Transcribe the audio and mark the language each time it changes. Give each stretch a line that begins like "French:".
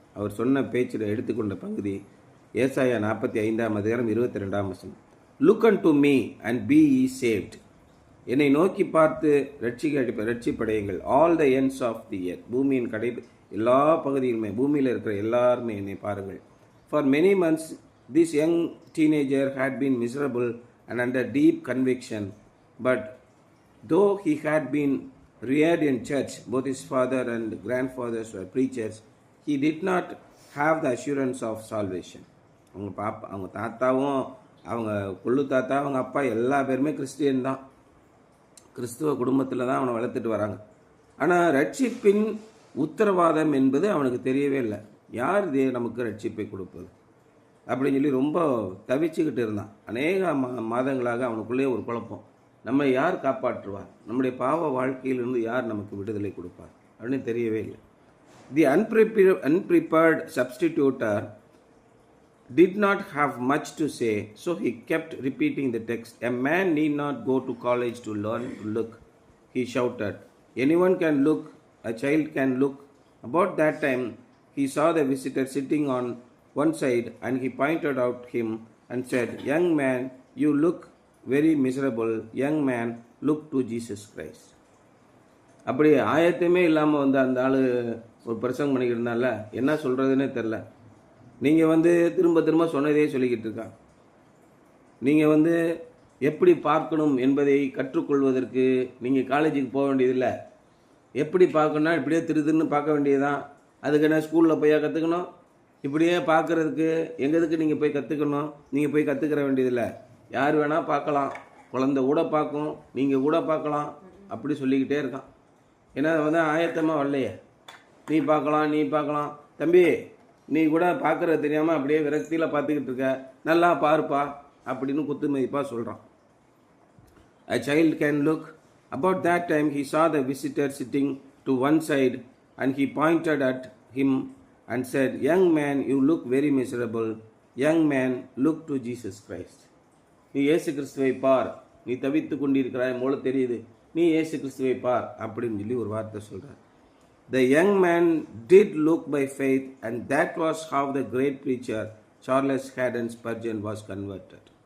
Tamil: அவர் சொன்ன பேச்சில் எடுத்துக்கொண்ட பகுதி ஏசாயா 45ஆம் அதிகாரம் 22ஆம் வசனம்.
English: Look unto me and be saved.
Tamil: என்னை நோக்கி பார்த்து ரட்சிப்படையுங்கள்.
English: All the ends of the earth.
Tamil: பூமியின் எல்லா பகுதியிலுமே, பூமியில் இருக்கிற எல்லாருமே என்னை பாருங்கள்.
English: For many months, this young teenager had been miserable and under deep conviction, but though he had been reared in church, both his father and grandfathers were preachers, he did not have the assurance of salvation.
Tamil: அவங்க தாத்தாவும் அவங்க கொள்ளு தாத்தா அவங்க அப்பா எல்லா பேருமே Christian தான், கிறிஸ்துவ குடும்பத்தில் தான் அவனை வளர்த்துட்டு வராங்க. ஆனால் ரட்சிப்பின் உத்தரவாதம் என்பது அவனுக்கு தெரியவே இல்லை. யார் இதே நமக்கு ரட்சிப்பை கொடுப்பது அப்படின்னு சொல்லி ரொம்ப தவிச்சுக்கிட்டு இருந்தான். அநேக மாதங்களாக அவனுக்குள்ளே ஒரு குழப்பம், நம்ம யார் காப்பாற்றுவார், நம்முடைய பாவ வாழ்க்கையிலிருந்து யார் நமக்கு விடுதலை கொடுப்பார் அப்படின்னு தெரியவே இல்லை.
English: The unprepared substitutor did not have much to say, so he kept repeating the text. A man need not go to college to learn to look, he shouted. Anyone can look, a child can look. About that time he saw the visitor sitting on one side, and he pointed out him and said, young man, you look very miserable. Young man, look to Jesus Christ.
Tamil: அப்படி ஆயத்தமே இல்லாமல் வந்து அந்த ஆள் ஒரு பிரசங்கம் பண்ணிக்கிட்டு இருந்தால என்ன சொல்கிறதுனே தெரில. நீங்கள் வந்து திரும்ப திரும்ப சொன்னதே சொல்லிக்கிட்டு இருக்கான். நீங்கள் வந்து எப்படி பார்க்கணும் என்பதை கற்றுக்கொள்வதற்கு நீங்கள் காலேஜுக்கு போக வேண்டியதில்லை. எப்படி பார்க்கணுன்னா இப்படியே திருன்னு பார்க்க வேண்டியதுதான். அதுக்கு என்ன ஸ்கூலில் போய் கற்றுக்கணும்? இப்படியே பார்க்குறதுக்கு எங்களுக்கு நீங்கள் போய் கற்றுக்கணும்? நீங்கள் போய் கற்றுக்கிற வேண்டியதில்லை. யார் வேணால் பார்க்கலாம். குழந்தை கூட பார்க்கும், நீங்கள் கூட பார்க்கலாம். அப்படி சொல்லிக்கிட்டே இருக்கான். ஏன்னா வந்து ஆயத்தமாக வரலையே. நீ பார்க்கலாம். தம்பி, நீ கூட பார்க்குறது தெரியாமல் அப்படியே விரக்தியில் பார்த்துக்கிட்டு இருக்க, நல்லா பாருப்பா அப்படின்னு குத்து மதிப்பாக சொல்கிறான்.
English: A child can look. About that time he saw the visitor sitting to one side and he pointed at him and said, "Young man, you look very miserable. Young man, look to Jesus Christ."
Tamil: நீ இயேசு கிறிஸ்துவை பார், நீ தவித்து கொண்டிருக்கிறாய் போல தெரியுது, நீ இயேசு கிறிஸ்துவை பார் அப்படின்னு சொல்லி ஒரு வார்த்தை சொல்கிறார்.
English: The young man did look by faith, and that was how the great preacher Charles Haddon Spurgeon was converted.